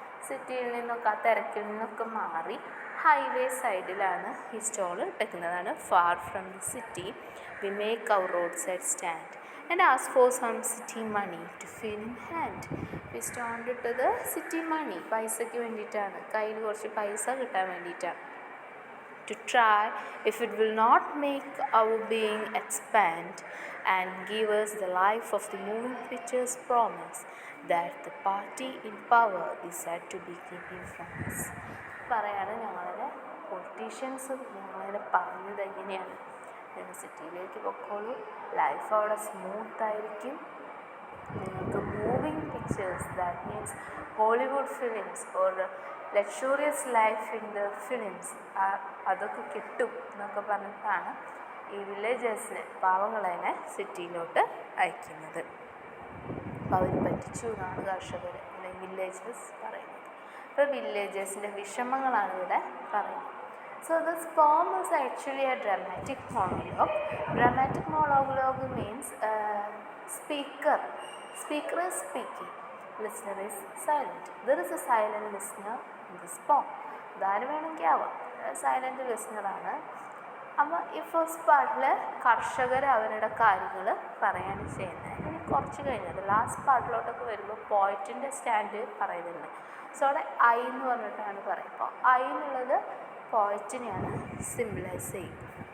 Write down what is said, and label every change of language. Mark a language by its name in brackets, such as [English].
[Malayalam] സിറ്റിയിൽ നിന്നൊക്കെ, ആ തിരക്കിൽ നിന്നൊക്കെ മാറി ഹൈവേ സൈഡിലാണ് ഈ stall ഇട്ടേക്കുന്നതാണ്. [English] Far from the city we make our roadside stand and ask for some city money to fill in hand. [Malayalam] ഈ സ്റ്റോണ്ട് ഇട്ടത് സിറ്റി മണി, പൈസയ്ക്ക് വേണ്ടിയിട്ടാണ്, കയ്യിൽ കുറച്ച് പൈസ കിട്ടാൻ വേണ്ടിയിട്ടാണ്. [English] To try if it will not make our being expand and give us the life of the moving pictures promise that the party in power is said to be keeping from us. [Malayalam] പറയാണ്, ഞങ്ങളുടെ politicians ഞങ്ങളെ പറഞ്ഞത് എങ്ങനെയാണ്, നിങ്ങൾ സിറ്റിയിലേക്ക് പൊക്കോളൂ, life അവിടെ സ്മൂത്തായിരിക്കും, നിങ്ങൾക്ക് moving pictures, [English] that means Hollywood films or luxurious life in the films, [Malayalam] അതൊക്കെ കിട്ടും എന്നൊക്കെ പറഞ്ഞിട്ടാണ് ഈ വില്ലേജേഴ്സിനെ, പാവങ്ങളെ സിറ്റിയിലോട്ട് അയക്കുന്നത്. അപ്പോൾ അവർ പറ്റിച്ചു എന്നാണ് കർഷകർ അല്ലെങ്കിൽ വില്ലേജേഴ്സ് പറയുന്നത്. അപ്പോൾ വില്ലേജേഴ്സിൻ്റെ വിഷമങ്ങളാണ് ഇവിടെ പറയുന്നത്. [English] So this poem is actually a dramatic monologue. Dramatic monologue means speaker is speaking, listener is silent. There is a silent listener in this poem. [Malayalam] ഇതാര് വേണമെങ്കിൽ ആവാം, സൈലൻറ്റ് ലിസ്ണറാണ്. അപ്പോൾ ഈ ഫസ്റ്റ് പാർട്ടിൽ കർഷകർ അവരുടെ കാര്യങ്ങൾ പറയാണ് ചെയ്യുന്നത്. ഇനി കുറച്ച് കഴിഞ്ഞത് ലാസ്റ്റ് പാർട്ടിലോട്ടൊക്കെ വരുമ്പോൾ പോയിറ്റിൻ്റെ സ്റ്റാൻഡ് പറയുന്നുണ്ട്. സോ അവിടെ ഐ എന്ന് പറഞ്ഞിട്ടാണ് പറയുക. അപ്പോൾ ഐ എന്നുള്ളത് പോയിറ്റിനെയാണ് സിംബലൈസ് ചെയ്യുന്നത്.